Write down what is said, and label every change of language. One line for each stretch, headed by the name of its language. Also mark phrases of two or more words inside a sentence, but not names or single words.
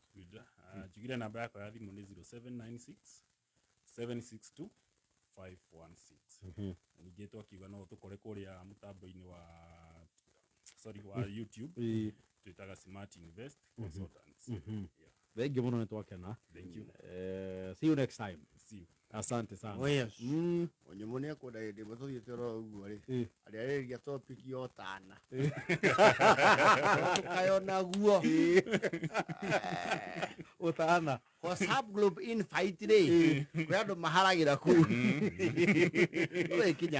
Kikuyu: njugire namba yakwa ya thimũ nĩ 0796 762 516 ningĩ twakiuga no tũkore kũrĩa mũtambo-inĩ wa YouTube twĩtaga Smart Invest Consultants. thengio mũno nĩ twakena
English: Thank you. See you next time See you.
Swahili: asante sana
English: Oh yes.
Kikuyu: Onyumu nĩ akwenda hĩndĩ ĩmwe tũthiĩte oro ũguo rĩ arĩarĩria topic yo tana tukayona guo ũtana
English: WhatsApp group invite
Kikuyu: rĩ kwĩ andũ maharagĩra kũu tũrĩkinya hau